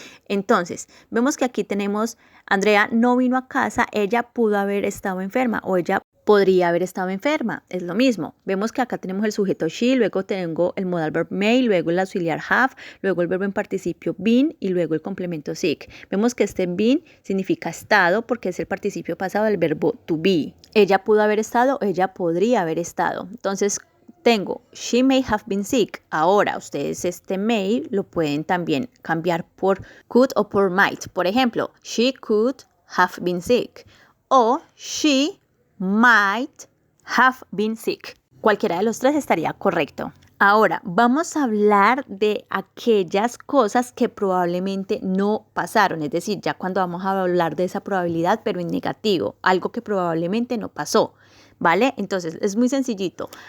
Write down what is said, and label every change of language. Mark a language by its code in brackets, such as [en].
[es] Entonces, vemos que aquí tenemos Andrea no vino a casa, ella pudo haber estado enferma o ella podría haber estado enferma, es lo mismo. Vemos que acá tenemos el sujeto she, luego tengo el modal verb may, luego el auxiliar have, luego el verbo en participio been y luego el complemento sick. Vemos que este been significa estado porque es el participio pasado del verbo to be. Ella pudo haber estado, ella podría haber estado. Entonces, tengo [en] she may have been sick. [es] Ahora, ustedes este may lo pueden también cambiar por could o por might. Por ejemplo, [en] she could have been sick o she might have been sick. [es] Cualquiera de los tres estaría correcto. Ahora, vamos a hablar de aquellas cosas que probablemente no pasaron. Es decir, ya cuando vamos a hablar de esa probabilidad, pero en negativo. Algo que probablemente no pasó. ¿Vale? Entonces, es muy sencillito.